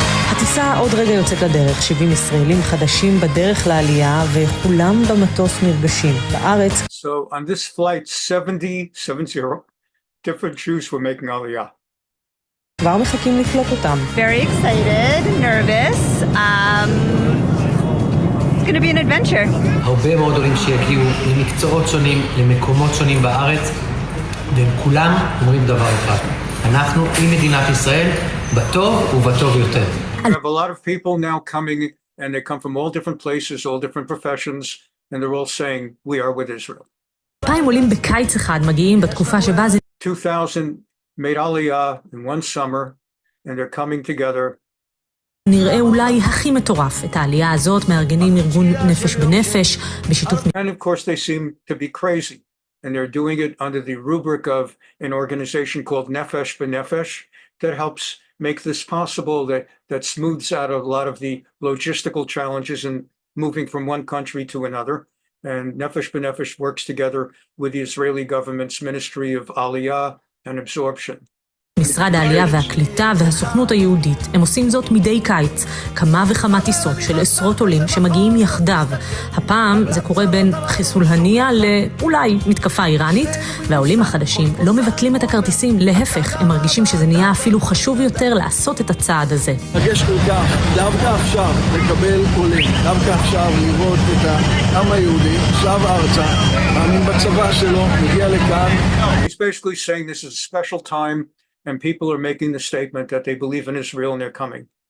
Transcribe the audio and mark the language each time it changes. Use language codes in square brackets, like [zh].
[he] הטיסה עוד רגע יוצאת לדרך, 70 ישראלים חדשים בדרך לעלייה וכולם במטוס נרגשים. בארץ... [en] So on this flight 70, different Jews were making Aliyah. [he] כבר מחכים לקלוט אותם. [en] Very excited, nervous. It's going to be an adventure. [he] הרבה מאוד עולים שיגיעו למקצועות שונים, למקומות שונים בארץ, והם כולם אומרים דבר אחד. אנחנו עם מדינת ישראל, בטוב ובטוב יותר. [en] We have a lot of people now coming, and they come from all different places, all different professions, and they're all saying, we are with Israel. [he] 2,000 עולים בקיץ אחד מגיעים בתקופה שבה זה... [en] 2,000 made Aliyah in one summer, and they're coming together. [he] נראה אולי הכי מטורף. את העלייה הזאת מארגנים ארגון נפש בנפש בשיתוף... [en] And of course they seem to be crazy, and they're doing it under the rubric of an organization called Nefesh B'Nefesh that helps make this possible, that smooths out a lot of the logistical challenges in moving from one country to another. And Nefesh B'Nefesh works together with the Israeli government's Ministry of Aliyah and Absorption. [he] משרד העלייה והקליטה והסוכנות היהודית. הם עושים זאת מדי קיץ, כמה וכמה טיסות של עשרות עולים שמגיעים יחדיו. הפעם זה קורה בין חיסול הנייה לאולי מתקפה איראנית, והעולים החדשים לא מבטלים את הכרטיסים, להפך, הם מרגישים שזה נהיה אפילו חשוב יותר לעשות את הצעד הזה. מרגש כל כך, דווקא עכשיו לקבל עולים, דווקא עכשיו לראות את העם היהודי, שב ארצה, מאמין בצבא שלו, מגיע לכאן. [en] He's basically saying this is a special time, and people are making the statement that they believe in Israel and they're coming.